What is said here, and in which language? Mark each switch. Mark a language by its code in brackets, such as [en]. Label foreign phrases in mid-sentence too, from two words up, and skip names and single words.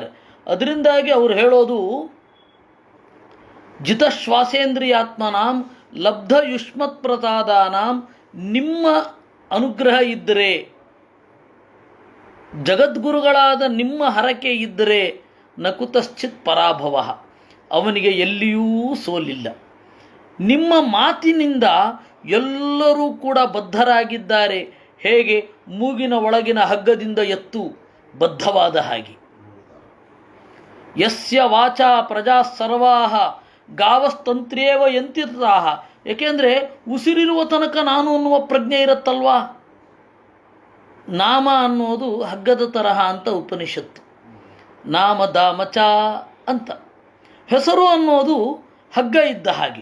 [kn] ಅದರಿಂದಾಗಿ ಅವರು ಹೇಳೋದು [sa] ಜಿತಶ್ವಾಸೇಂದ್ರಿಯಾತ್ಮನಾಂ ಲಬ್ಧ ಯುಷ್ಮತ್ ಪ್ರಸಾದಾನಾಂ, [kn] ನಿಮ್ಮ ಅನುಗ್ರಹ ಇದ್ದರೆ, ಜಗದ್ಗುರುಗಳಾದ ನಿಮ್ಮ ಹರಕೆ ಇದ್ದರೆ [sa] ನಕುತಶ್ಚಿತ್ ಪರಾಭವ, [kn] ಅವನಿಗೆ ಎಲ್ಲಿಯೂ ಸೋಲಿಲ್ಲ. ನಿಮ್ಮ ಮಾತಿನಿಂದ ಎಲ್ಲರೂ ಕೂಡ ಬದ್ಧರಾಗಿದ್ದಾರೆ. ಹೇಗೆ ಮೂಗಿನ ಒಳಗಿನ ಹಗ್ಗದಿಂದ ಎತ್ತು ಬದ್ಧವಾದ ಹಾಗೆ. [sa] ಯಸ್ಯ ವಾಚಾ ಪ್ರಜಾ ಸರ್ವಾಹ ಗಾವಸ್ತಂತ್ರ್ಯೇವ ಯಂತಿತಾಹ. [kn] ಏಕೆಂದರೆ ಉಸಿರಿರುವ ತನಕ ನಾನು ಅನ್ನುವ ಪ್ರಜ್ಞೆ ಇರುತ್ತಲ್ವಾ. ನಾಮ ಅನ್ನೋದು ಹಗ್ಗದ ತರಹ ಅಂತ ಉಪನಿಷತ್ತು. [sa] ನಾಮ ದಾಮಚ [kn] ಅಂತ. ಹೆಸರು ಅನ್ನೋದು ಹಗ್ಗ ಇದ್ದ ಹಾಗೆ.